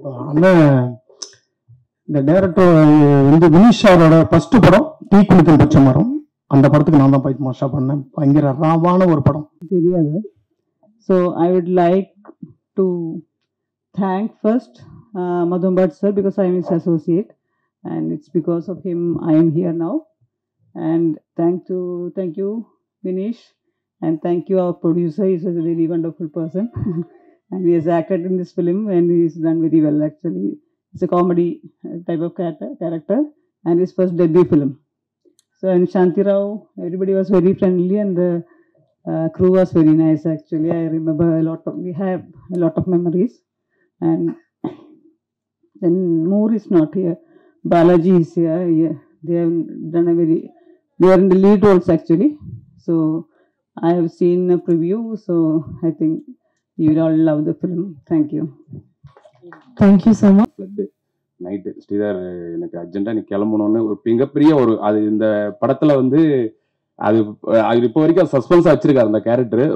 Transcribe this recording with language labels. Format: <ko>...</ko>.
<ta>அண்ணன் இந்த டைரக்டர் வந்து வினிஷ் அவரோட ஃபர்ஸ்ட் படம் தீக்குளிக்கும் பச்சை மரம். அந்த படத்துக்கு நான் தான் ஃபைட் மாஸ்டர் பண்ணேன். பயங்கர ராவான ஒரு படம். தெரியாது.</ta> <en>So I would like to thank first Madhumbat sir because I am his associate and it's because of him I am here now. And thank you Vinish, and thank you our producer. He's a very wonderful person and he has acted in this film and he's done very well actually. It's a comedy type of character and his first debut film. So and Shanti Rao, everybody was very friendly and the crew was very nice actually. I remember we have a lot of memories. And then Moore is not here, Balaji is here. Yeah, they have done they are in the lead roles actually. So I have seen a preview, so I think you will all love the film. Thank you. Thank you so much.</en> <ta>Night Sridhar எனக்கு அர்ஜென்ட்டாக நீ கிளம்பணும்னு ஒரு மிகப்பெரிய ஒரு அது இந்த படத்தில் வந்து அது இப்போ வரைக்கும் சஸ்பென்ஸாக வச்சிருக்காரு அந்த கேரக்டரு.</ta>